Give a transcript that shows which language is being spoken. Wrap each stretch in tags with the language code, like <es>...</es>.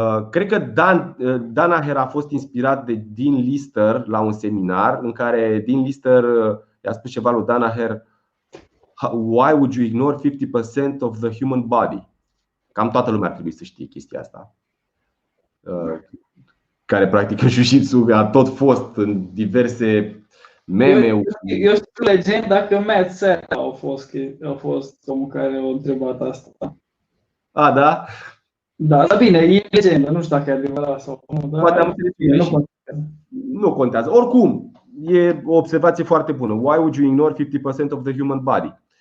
<ro>Cred că Danaher a fost inspirat de Dean Lister la un seminar în care Dean Lister i-a spus ceva lui Danaher:</ro> <en>Why would you ignore 50% of the human body?</en> <ro>Cam toată lumea ar trebui să știe chestia asta, care practică jiu-jitsu, a tot fost în diverse meme. Eu știu legenda că Matt Serra a fost omul care a întrebat asta. Da? Da, dar bine, e legendă, nu știu dacă e adevărat sau nu. Poate am înțeles. Nu contează. Oricum, e o observație foarte bună.</ro> <en>Why would you ignore 50% of the human body?</en>